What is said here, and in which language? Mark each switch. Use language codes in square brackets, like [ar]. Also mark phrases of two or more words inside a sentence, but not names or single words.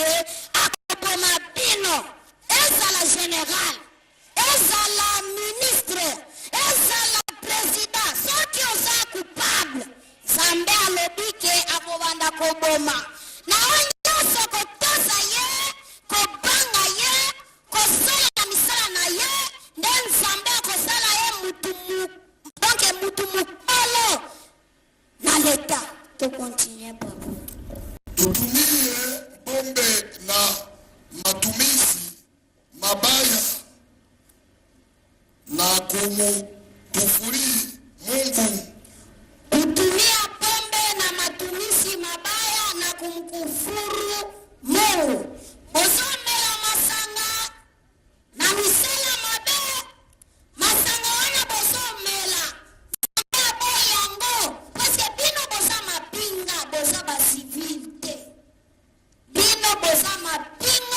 [ln] akopona bino ezala général ezala ministre ezala président soki oza coupable nzambe alobi ke akobanda koboma na oyo nyonso kotosa ye kobanga ye kosala na misala na ye nde nzambe akosala ye mutu mokolo na leta. Tokontinue papa. [sw] Tutumie pombe na matumizi mabaya na kumkufuri Mungu. Kutumia pombe na matumizi mabaya na kumkufuru Mungu. [ln] Bozomela masanga na misela mabe. Masanga wana bozomela. Masanga boy yango. [fr] Parce que [ln] bino boza mapinga, boza ba civilité. Bino boza mapinga.